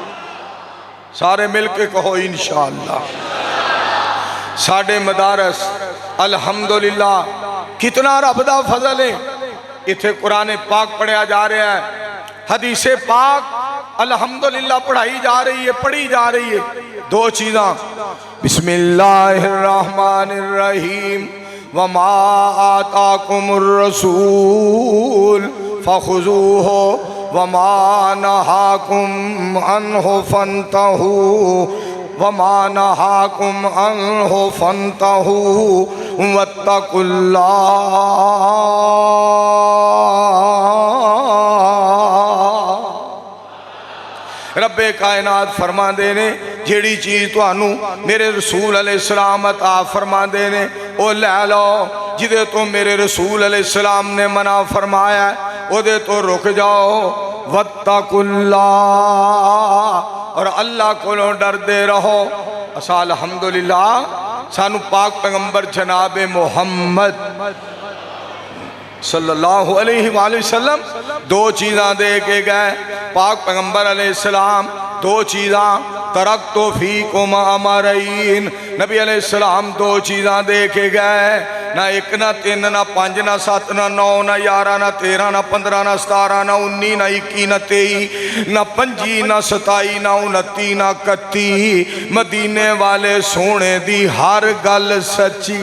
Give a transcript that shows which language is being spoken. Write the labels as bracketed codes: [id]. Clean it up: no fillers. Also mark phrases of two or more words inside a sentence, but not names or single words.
[pa] سارے ملکے کہو انشاءاللہ. ساڈے مدارس الحمدللہ کتنا رب دا فضل ہے، ایتھے قرآن پاک پڑھیا جا رہا ہے، حدیث پاک الحمدللہ پڑھائی جا رہی ہے، پڑھی جا رہی ہے. دو چیزاں, [ar] بسم الله الرحمن الرحيم وما آتاكم الرسول فخذوه وما نهاكم عنه فانتهوا وما نهاكم عنه فانتهوا واتقوا الله. [pa] ربِ کائنات فرما دے نے جیہڑی چیز تہانوں میرے رسول علیہ السلام عطا فرما دے نے او لے لو، جیدے توں میرے رسول علیہ السلام نے منع فرمایا اودے توں رک جاؤ. واتقوا اللہ، اور اللہ کو ڈردے رہو. اسا الحمدللہ سانوں پاک پیغمبر جناب محمد [ar] صلى الله عليه وسلم [pa] دو چیزاں دے کے گئے. پاک پیغمبر علیہ السلام دو چیزاں, [ar] تركت فيكم أمرين, [pa] نبی علیہ السلام دو چیزاں دے کے گئے. نہ ایک نہ تین نہ پانچ نہ سات نہ نو نہ 11 نہ 13 نہ 15 نہ 17 نہ 19 نہ 21 نہ 23 نہ 25 نہ 27 نہ 29 نہ 31، مدینے والے سوہنے دی ہر گل سچی.